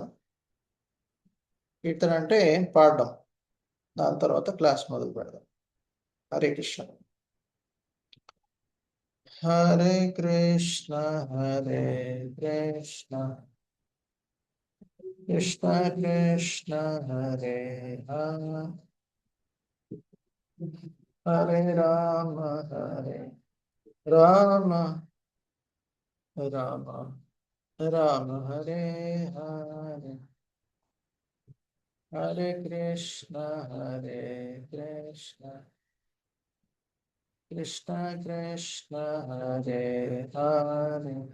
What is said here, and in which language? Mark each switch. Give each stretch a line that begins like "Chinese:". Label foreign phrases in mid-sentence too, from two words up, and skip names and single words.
Telugu: కీర్తన అంటే పాడడం. దాని తర్వాత క్లాస్ మొదలు పెడదాం.
Sanskrit: హరే కృష్ణ. హరే కృష్ణ హరే కృష్ణ కృష్ణ కృష్ణ హరే హరే హరే రామ హరే రామ రామ రామ హరే హరే హరే కృష్ణ కృష్ణ కృష్ణ హరే హరే